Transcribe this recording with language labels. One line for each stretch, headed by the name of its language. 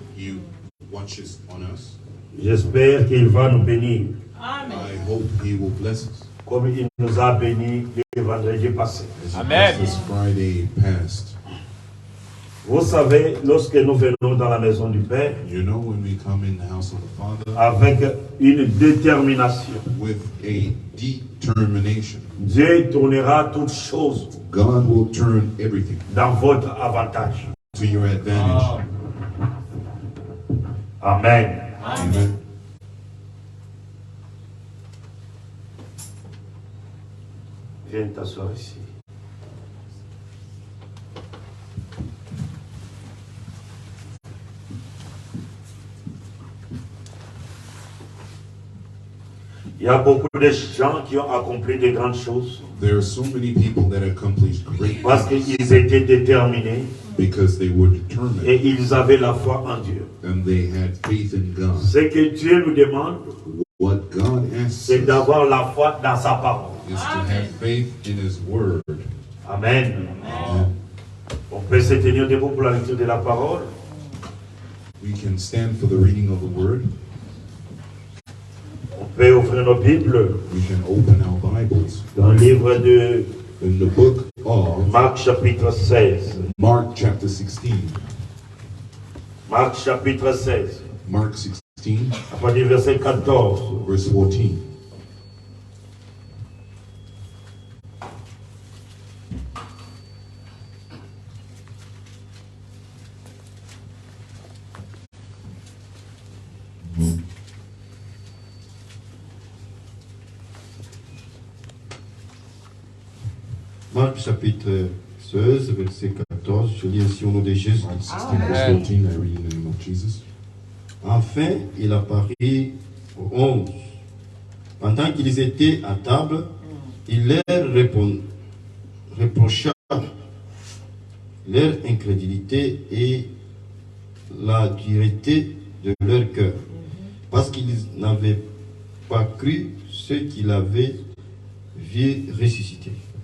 English: He watches on us.
French: J'espère qu'il va nous bénir. Amen.
English: I hope He will bless us.
French: Comme il nous a bénis le vendredi passé.
English: Amen. This Friday passed.
French: Vous savez, lorsque nous venons dans la maison du Père,
English: You know, when we come in the house of the Father
French: avec une détermination,
English: with a determination,
French: Dieu tournera toutes choses
English: God will turn everything
French: dans votre avantage.
English: to your advantage.
French: Amen.
English: Amen.
French: Viens t'asseoir ici. Il y a beaucoup de gens qui ont accompli de grandes choses
English: There are so many people that accomplished great
French: parce
English: things
French: qu'ils étaient déterminés
English: because they were determined
French: et ils avaient la foi en Dieu.
English: and they had faith in God.
French: Ce que Dieu nous demande,
English: What God asks
French: c'est
English: us
French: d'avoir la foi dans sa parole.
English: is to have faith in His word.
French: Amen.
English: Amen.
French: On peut se tenir debout pour la lecture de la parole.
English: We can stand for the reading of the word.
French: On peut ouvrir nos Bibles
English: We can open our Bibles
French: dans le livre de
English: in the book of
French: Marc chapitre 16.
English: Mark chapter 16.
French: Marc chapitre 16.
English: Mark 16,
French: À partir du verset 14.
English: verse 14.
French: Marc chapitre 16, verset 14, je lis ainsi au nom de Jésus.
English: Mark 16, verse 14, I read in the name of Jesus.
French: Enfin, il apparut aux 11. Pendant qu'ils étaient à table, il leur reprocha leur incrédulité et la dureté de leur cœur, parce qu'ils n'avaient pas cru ce qu'il avait vu ressusciter.